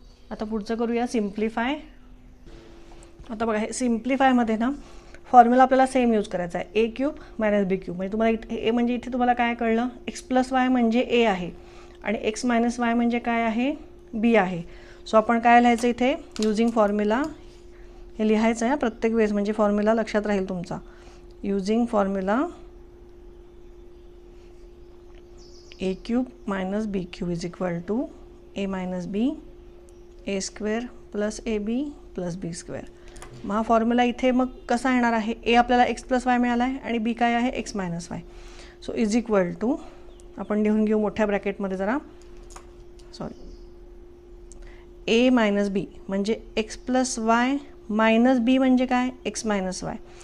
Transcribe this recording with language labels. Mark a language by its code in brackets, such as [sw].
[mr] आता पुढचं करूया सिम्प्लिफाय. आता बघा हे सिम्प्लिफायमध्ये ना फॉर्म्युला आपल्याला सेम यूज करायचा आहे ए क्यूब मायनस बी क्यूब. म्हणजे तुम्हाला ए म्हणजे इथे तुम्हाला काय कळलं एक्स प्लस वाय म्हणजे ए आहे आणि एक्स मायनस वाय म्हणजे काय आहे बी आहे. सो आपण काय लिहायचं इथे यूजिंग फॉर्म्युला हे लिहायचं आहे प्रत्येक वेळेस म्हणजे फॉर्म्युला लक्षात राहील तुमचा. [en] Using formula A cube minus B cube is equal to A minus B A square plus A B plus B square. [mr] मग हा फॉर्म्युला इथे मग कसा येणार आहे ए आपल्याला एक्स प्लस वाय मिळाला आहे आणि बी काय आहे x minus Y. So is equal to आपण लिहून घेऊ मोठ्या ब्रॅकेटमध्ये जरा ए मायनस बी म्हणजे एक्स प्लस वाय मायनस बी म्हणजे काय एक्स मायनस वाय.